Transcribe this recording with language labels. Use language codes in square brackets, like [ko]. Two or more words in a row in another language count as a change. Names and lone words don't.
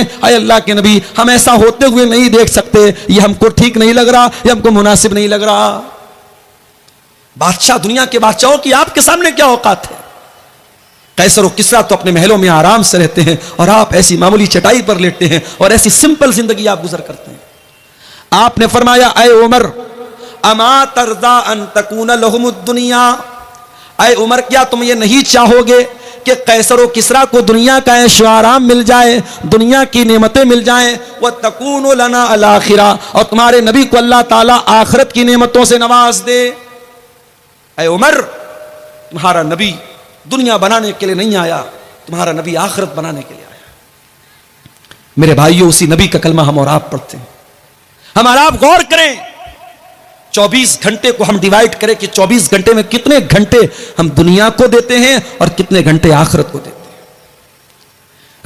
[hi] अय अल्लाह के नबी हम ऐसा होते हुए नहीं देख सकते, ये हमको ठीक नहीं लग रहा, ये हमको मुनासिब नहीं लग रहा। बादशाह, दुनिया के बादशाहों की आपके सामने क्या औकात है? कैसर और किसरा तो अपने महलों में आराम से रहते हैं और आप ऐसी मामूली चटाई पर लेटते हैं और ऐसी सिंपल जिंदगी आप गुजर करते हैं। आपने फरमाया ऐ उमर [ar] أما ترضى أن تكون لهم الدنيا, [hi] ऐ उमर क्या तुम ये नहीं चाहोगे कि कैसर व किसरा को दुनिया का ऐशो आराम मिल जाए, दुनिया की नेमतें मिल जाएं, [ar] وتكون لنا الآخرة, [hi] और तुम्हारे नबी को अल्लाह ताला आखिरत की नेमतों से नवाज दे। ऐ उमर, तुम्हारा नबी दुनिया बनाने के लिए नहीं आया, तुम्हारा नबी आखिरत बनाने के लिए आया। मेरे भाइयों, उसी नबी का कलमा हम और आप पढ़ते हैं। हम और आप गौर करें, 24 घंटे को हम डिवाइड करें कि 24 घंटे में कितने घंटे हम दुनिया को देते हैं और कितने घंटे आखिरत को देते हैं।